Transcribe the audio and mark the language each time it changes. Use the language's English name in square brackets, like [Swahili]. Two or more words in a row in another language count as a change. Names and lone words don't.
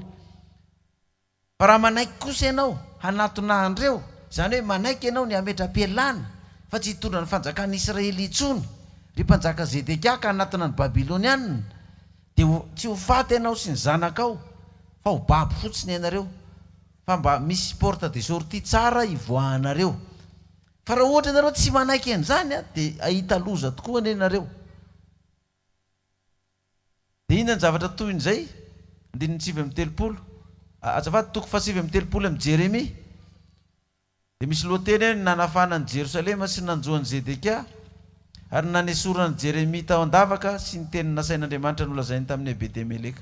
[Malagasy] Fa raha manaiky kosa ianao hanatona andreo, zany hoe manaiky ianao ny hametra-pialana fa tsy hitondra ny fanjakana Israely intsony, ry mpanjaka Zedekia ka hanatona ny Babilônianina, dia tsy ho faty ianao sy ny zanakao fa ho babo fotsiny ianareo, fa mba misy [French] porte de sortie [Malagasy] tsara ivoahanareo. Fa raha ohatra ianareo tsy manaiky an'izany dia ahita loza tokoa ny ianareo. Dia inona ny zavatra toy n'izay? 9:30 azafady 7:30 amin'ny Jeremia. Dia misy lohateny hoe nanafana ny Jerosalema sy nanjoan'ny Zedekia ary nanesorana Jeremia tao an-davaka sy ny teny nasain'Andriamanitra nolazainy tamin'ny Betemeleka.